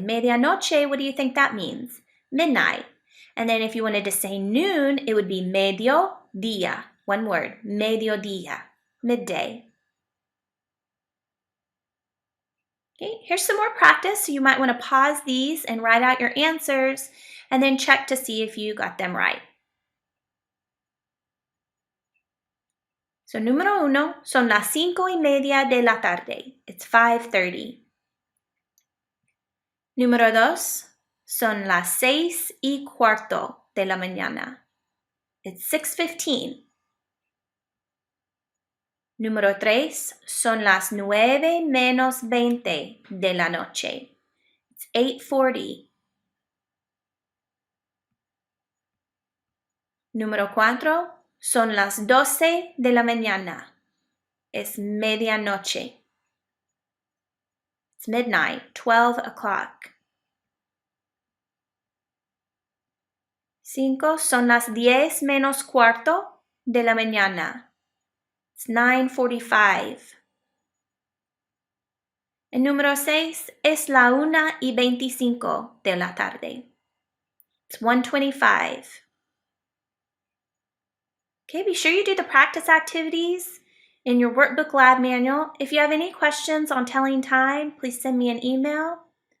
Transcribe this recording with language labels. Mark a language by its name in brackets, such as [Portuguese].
[English] Medianoche, what do you think that means? Midnight. And then if you wanted to say noon, it would be mediodía. One word, mediodía, midday. Okay, here's some more practice. So you might want to pause these and write out your answers and then check to see if you got them right. [Spanish] So número 1, son las 5:30 de la tarde. [English] It's 5:30. [Spanish] Número 2, son las 6:15 de la mañana. [English] It's 6:15. [Spanish] Número 3, son las 9:20 de la noche. [English] It's 8:40. [Spanish] Número 4, son las 12 de la mañana. Es medianoche. [English] It's midnight, 12 o'clock. [Spanish] 5, son las 10:15 de la mañana. [English] It's 9:45. [Spanish] El número 6 es la 1:25 de la tarde. [English] It's 1:25. Okay, be sure you do the practice activities in your workbook lab manual. If you have any questions on telling time, please send me an email.